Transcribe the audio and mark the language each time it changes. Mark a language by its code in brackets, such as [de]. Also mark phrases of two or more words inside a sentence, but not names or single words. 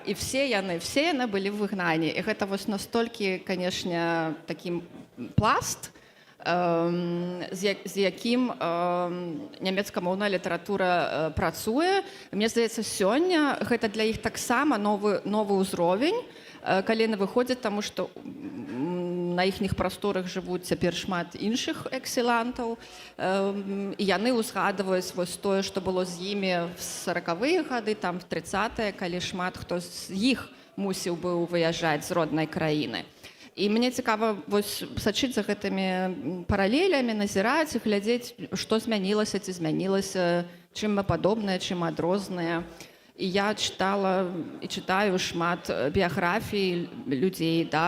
[be] І все яны былі в выгнанні. І гэта вось настолькі, канешне, такі пласт, з якім нямецкамоўная літаратура працуе. Мне здаецца, сёння гэта для іх таксама новы ўзровень, калі яны выходзяць, таму што на іхніх прасторах жывуць цяпер шмат іншых экселантаў, і яны ўзгадваюць вось тое, што было з імі в 40-е гады, там в 30-е, калі шмат хто з іх мусіў быў выязджаць з роднай краіны. І мне цікава вось сачыць за гэтымі паралелямі, назіраць і глядзець, што змянілася, ці змянілася, чым мы падобныя, чым адрозныя. І я чытала і чытаю шмат біяграфій людзей, да?